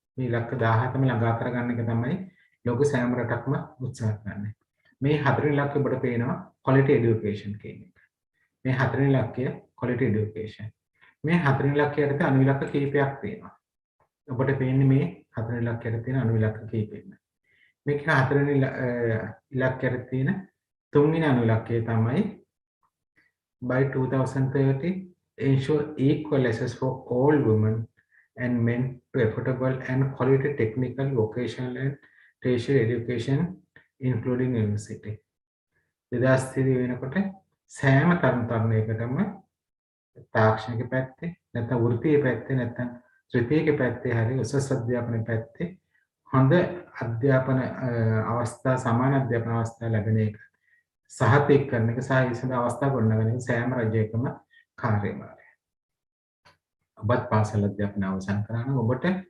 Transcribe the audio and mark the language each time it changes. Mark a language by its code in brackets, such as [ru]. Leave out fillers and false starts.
[si] මේ ඉලක්ක 17ම ළඟා කරගන්න එක තමයි ලෝක සෑම රටක්ම උත්සාහ කරන්නේ. මේ හතරවෙනි ඉලක්කය ඔබට පේනවා quality education කියන එක. මේ හතරවෙනි ඉලක්කය quality education. මේ හතරවෙනි ඉලක්කය යටතේ අනු ඉලක්ක කීපයක් තියෙනවා. ඔබට පේන්නේ මේ හතරවෙනි ඉලක්කයට තියෙන අනු ඉලක්ක කීපෙන්න. මේක හතරවෙනි ඉලක්කයට තියෙන තුන්වෙනි අනු ඉලක්කය තමයි [en] by 2030 ensure equal access for all women and men to affordable and quality technical, vocational and tertiary education including university. [si] 2030 වෙනකොට සෑම තරුණ තරුණියකටම තාක්ෂණික පැත්තේ නැත්නම් වෘත්තීය පැත්තේ නැත්නම් ත්‍රිතීයික පැත්තේ හරි උසස් අධ්‍යාපන පැත්තේ හොඳ අධ්‍යාපන අවස්ථා සමාන අධ්‍යාපන අවස්ථා ලැබෙන එක සහතික කරන එක සහ ඒ සඳහා අවස්ථා ගොඩනගන එක සෑම රජයකම කාර්යභාරය. ඔබත් පාසල් අධ්‍යාපන අවසන් කරා නම් ඔබට